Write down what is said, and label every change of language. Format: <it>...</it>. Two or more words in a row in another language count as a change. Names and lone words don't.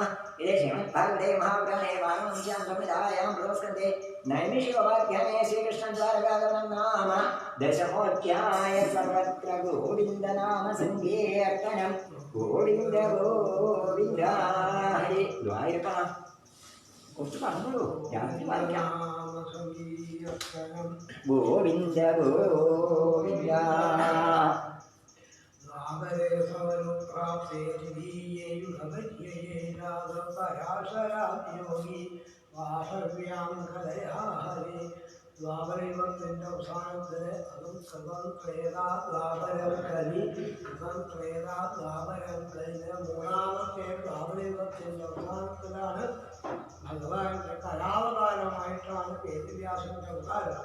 <sa>इति श्रीमद्भागवते महापुराणे वामंस्यां संहितायां प्रथमस्कन्धे नैमिषिकवाख्याने श्रीकृष्णद्वारकागमनं नाम दशमोऽध्याय सर्वत्र गोविन्दनाम सङ्कीर्तनं गोविन्द गोविन्द हरि द्वारका</sa> <ml>കുറച്ച് പറഞ്ഞോളൂ രാത്രി വായിക്കാം</ml> <sa>ഗോവിന്ദ ഗോവിന്ദ</sa> <ml>ദ്വാപരയുഗത്തിൻ്റെ അവസാനത്തിന് അതും കൃതം ക്ലേദാ ദ്വാപരം കലി കൃതം ക്ലേദാ ദ്വാപരം കഴിഞ്ഞ മൂന്നാമത്തെ ദ്വാപരയുഗത്തിൻ്റെ അവസാനത്തിലാണ് ഭഗവാന്റെ കലാവതാരമായിട്ടാണ് വേദവ്യാസന്റെ അവതാരം.</ml>